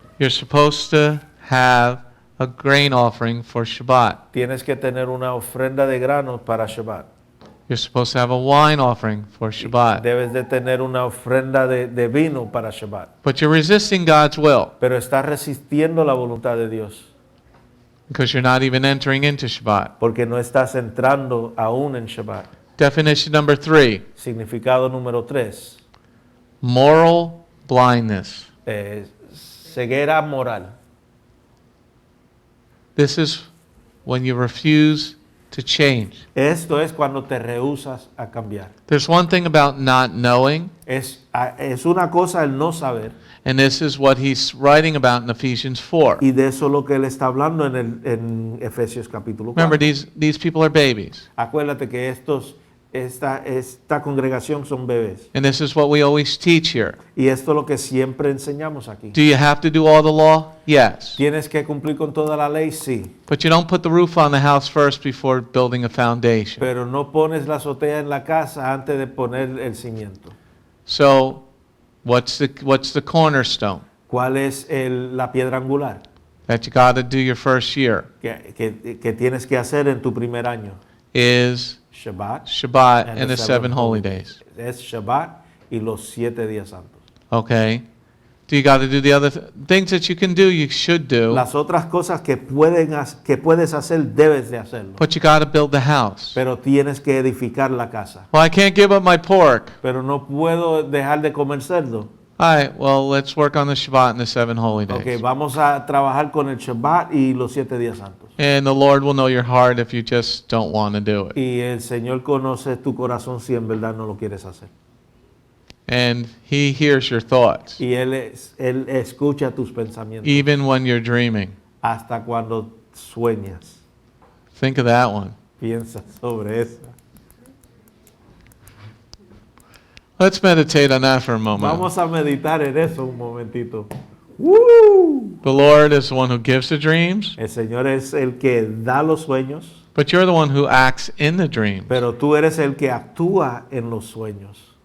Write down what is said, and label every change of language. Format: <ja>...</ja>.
<en>You're supposed to have a grain offering for Shabbat.</en> <es>Tienes que tener una ofrenda de granos para Shabbat.</es> <en>You're supposed to have a wine offering for Shabbat.</en> <es>Debes de tener una ofrenda de vino para Shabbat.</es> <en>But you're resisting God's will</en> <es>Pero estás resistiendo la voluntad de Dios.</es> <en>because you're not even entering into Shabbat.</en> <es>Porque no estás entrando aún en Shabbat.</es> <en>Definition number 3,</en> <es>Significado número 3.</es> <en>moral blindness.</en> <es>Ceguera moral.</es> <en>This is when you refuse to change.</en> <es>Esto es cuando te rehusas a cambiar.</es> <en>There's one thing about not knowing,</en> <es>Es una cosa el no saber,</es> <en>and this is what he's writing about in Ephesians 4.</en> <es>y de eso es lo que él está hablando en Efesios capítulo 4.</es> <en>Remember, these people are babies.</en> <es>Acuérdate que esta congregación son bebés.</es> <en>And this is what we always teach here.</en> <es>Y esto es lo que siempre enseñamos aquí.</es> <en>Do you have to do all the law? Yes.</en> <es>¿Tienes que cumplir con toda la ley? Sí.</es> <en>But you don't put the roof on the house first before building a foundation.</en> <es>Pero no pones la azotea en la casa antes de poner el cimiento.</es> <en>So, what's the cornerstone</en> <es>¿Cuál es la piedra angular</es> <en>that you got to do your first year?</en> <es>que tienes que hacer en tu primer año?</es> <en>Is Shabbat and the 7 holy days.</en> <es>Es Shabbat y los 7 días santos.</es> <en>Okay. Do you got to do the other things that you can do? You should do.</en> <es>Las otras cosas que puedes hacer, debes de hacerlo.</es> <en>But you got to build the house.</en> <es>Pero tienes que edificar la casa.</es> <en>Well, I can't give up my pork.</en> <es>Pero no puedo dejar de comer cerdo.</es> <en>All right. Well, let's work on the Shabbat and the 7 holy days.</en> <es>Okay, vamos a trabajar con el Shabbat y los 7 días santos.</es> <en>And the Lord will know your heart if you just don't want to do it.</en> <es>Y el Señor conoce tu corazón si en verdad no lo quieres hacer.</es> <en>And He hears your thoughts,</en> <es>Y Él escucha tus pensamientos</es> <en>even when you're dreaming.</en> <es>hasta cuando sueñas.</es> <en>Think of that one.</en> <es>Piensa sobre eso.</es> <en>Let's meditate on that for a moment.</en> <es>Vamos a meditar en eso un momentito. ¡Woo!</es> <en>The Lord is the one who gives the dreams,</en> <es>El Señor es el que da los sueños,</es> <en>but you're the one who acts in the dream.</en> <es>pero tú eres el que actúa en los sueños.</es>